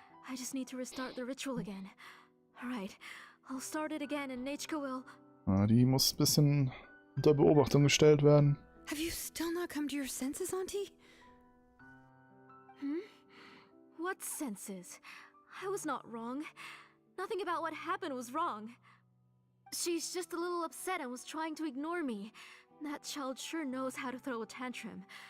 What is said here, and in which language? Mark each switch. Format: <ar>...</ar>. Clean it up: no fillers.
<en>I just need to restart the ritual again. Alright, I'll start it again and Nechka will...</en> <de>Ja, die muss ein bisschen unter Beobachtung gestellt werden.</de> <en>Have you still not come to your senses, Auntie? What senses? I was not wrong. Nothing about what happened was wrong. She's just a little upset and was trying to ignore me. That child sure knows how to throw a tantrum.</en>